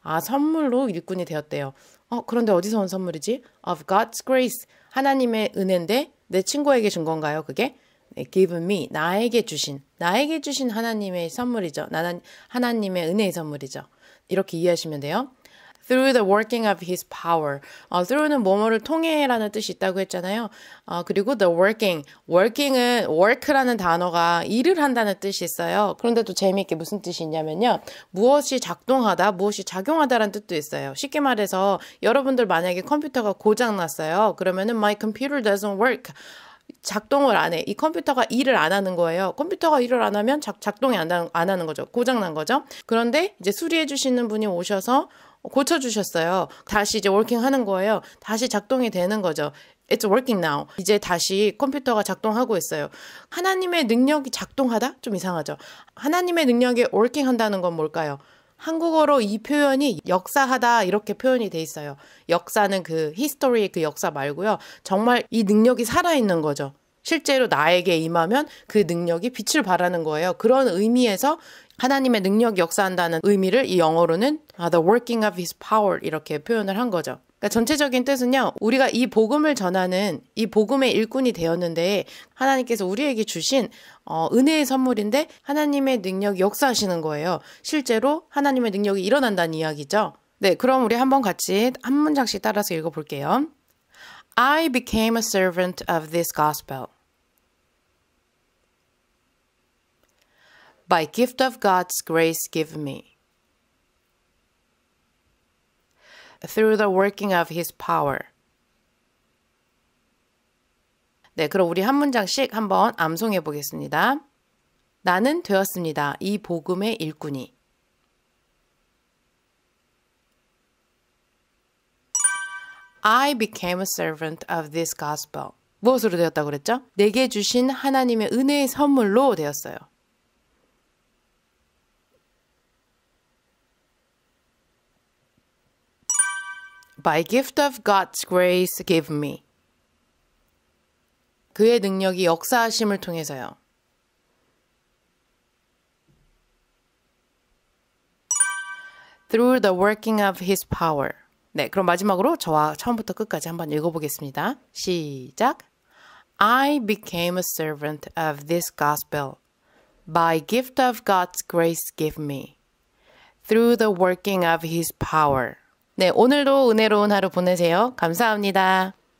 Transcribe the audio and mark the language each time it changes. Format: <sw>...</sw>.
<ko>선물로 일꾼이 되었대요. 그런데 어디서 온 선물이지?</ko> <en>Of God's grace.</en> <ko>하나님의 은혜인데 내 친구에게 준 건가요, 그게?</ko> <en>네, given me.</en> <ko>나에게 주신 하나님의 선물이죠. 하나님의 은혜의 선물이죠. 이렇게 이해하시면 돼요.</ko> <en>Through the working of his power.</en> <ko>through는 뭐뭐를 통해라는 뜻이 있다고 했잖아요. 그리고 the working은 work라는 단어가 일을 한다는 뜻이 있어요. 그런데 또 재미있게 무슨 뜻이 있냐면요. 무엇이 작동하다, 무엇이 작용하다라는 뜻도 있어요. 쉽게 말해서 여러분들 만약에 컴퓨터가 고장났어요. 그러면은</ko> <en>my computer doesn't work.</en> <ko>작동을 안 해. 이 컴퓨터가 일을 안 하는 거예요. 컴퓨터가 일을 안 하면 작동이 안 하는 거죠. 고장난 거죠. 그런데 이제 수리해 주시는 분이 오셔서 고쳐주셨어요. 다시 이제 워킹 하는 거예요. 다시 작동이 되는 거죠.</ko> <en>It's working now.</en> <ko>이제 다시 컴퓨터가 작동하고 있어요. 하나님의 능력이 작동하다? 좀 이상하죠. 하나님의 능력이 working 한다는 건 뭘까요? 한국어로 이 표현이 역사하다 이렇게 표현이 돼 있어요. 역사는 그 히스토리의 그 역사 말고요. 정말 이 능력이 살아있는 거죠. 실제로 나에게 임하면 그 능력이 빛을 발하는 거예요. 그런 의미에서 하나님의 능력이 역사한다는 의미를 이 영어로는</ko> <en>the working of his power</en> <ko>이렇게 표현을 한 거죠. 그러니까 전체적인 뜻은요. 우리가 이 복음을 전하는 이 복음의 일꾼이 되었는데 하나님께서 우리에게 주신 은혜의 선물인데 하나님의 능력이 역사하시는 거예요. 실제로 하나님의 능력이 일어난다는 이야기죠. 네, 그럼 우리 한번 같이 한 문장씩 따라서 읽어볼게요.</ko> <en>I became a servant of this gospel. By gift of God's grace given me. Through the working of his power.</en> <ko>네, 그럼 우리 한 문장씩 한번 암송해 보겠습니다. 나는 되었습니다. 이 복음의 일꾼이.</ko> <en>I became a servant of this gospel.</en> <ko>무엇으로 되었다고 그랬죠? 내게 주신 하나님의 은혜의 선물로 되었어요.</ko> <en>By gift of God's grace given me.</en> <ko>그의 능력이 역사하심을 통해서요.</ko> <en>Through the working of his power.</en> <ko>네, 그럼 마지막으로 저와 처음부터 끝까지 한번 읽어보겠습니다. 시작.</ko> <en>I became a servant of this gospel. By gift of God's grace given me. Through the working of his power.</en> <ko>네, 오늘도 은혜로운 하루 보내세요. 감사합니다.</ko>